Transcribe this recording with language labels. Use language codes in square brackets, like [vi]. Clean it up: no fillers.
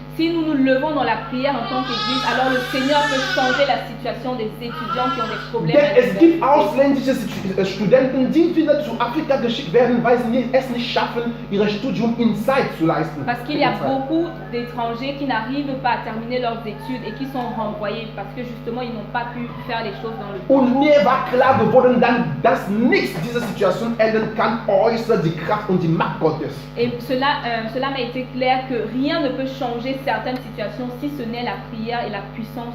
[fr] Si nous nous levons dans la prière en tant qu'église, alors le Seigneur peut changer la situation des étudiants qui ont des problèmes. [de] Denn [fr] à [de] es gibt [fr] l'université. [de] ausländische Studenten, die wieder zu Afrika geschickt werden, weil sie es nicht schaffen, ihr Studium in Zeit zu leisten. [fr] Parce qu'il y a beaucoup d'étrangers qui n'arrivent pas à terminer leurs études et qui sont renvoyés parce que justement ils n'ont pas pu faire les choses dans le temps. [de] Und mir war klar geworden, dann, dass nichts dieser Situation ändern kann, außer die Kraft und die Macht Gottes. [fr] Et cela m'a été clair que rien ne peut changer certaines situations si ce n'est la prière et la puissance.